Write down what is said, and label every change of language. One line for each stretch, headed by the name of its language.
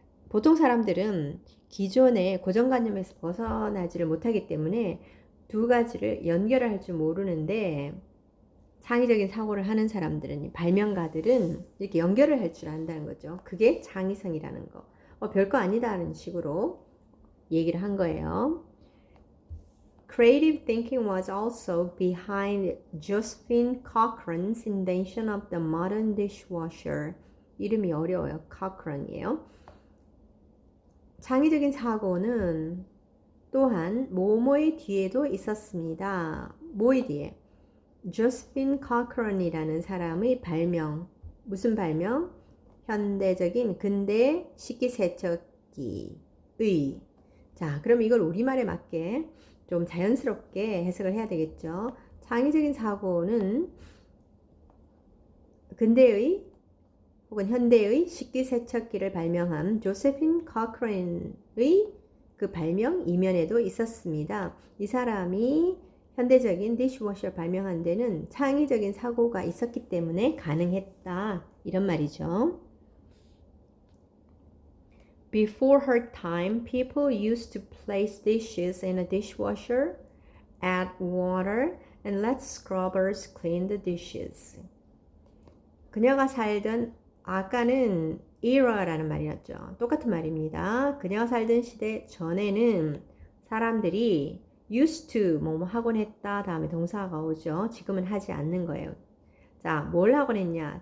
Korean: 보통 사람들은 기존의 고정관념에서 벗어나지를 못하기 때문에 두 가지를 연결을 할 줄 모르는데, 창의적인 사고를 하는 사람들은, 발명가들은 이렇게 연결을 할 줄 안다는 거죠. 그게 창의성이라는 거. 별거 아니다라는 식으로 얘기를 한 거예요.
English: Creative thinking was also behind Josephine Cochrane's invention of the modern dishwasher.
Korean: 이름이 어려워요. Cochrane이에요. 창의적인 사고는 또한 뭐뭐의 뒤에도 있었습니다. 뭐의 뒤에? Josephine Cochrane이라는 사람의 발명. 무슨 발명? 현대적인 근대 식기세척기의. 자, 그럼 이걸 우리말에 맞게 좀 자연스럽게 해석을 해야 되겠죠. 창의적인 사고는 근대의 혹은 현대의 식기세척기를 발명한 조세핀 커크레인의 그 발명 이면에도 있었습니다. 이 사람이 현대적인 디시워셔 발명한 데는 창의적인 사고가 있었기 때문에 가능했다. 이런 말이죠.
English: Before her time, people used to place dishes in a dishwasher, add water, and let scrubbers clean the dishes.
Korean: 그녀가 살던 아까는 era라는 말이었죠. 똑같은 말입니다. 그녀가 살던 시대 전에는 사람들이
English: used to
Korean: 뭐뭐 하곤 했다 다음에 동사가 오죠. 지금은 하지 않는 거예요. 자, 뭘 하곤 했냐?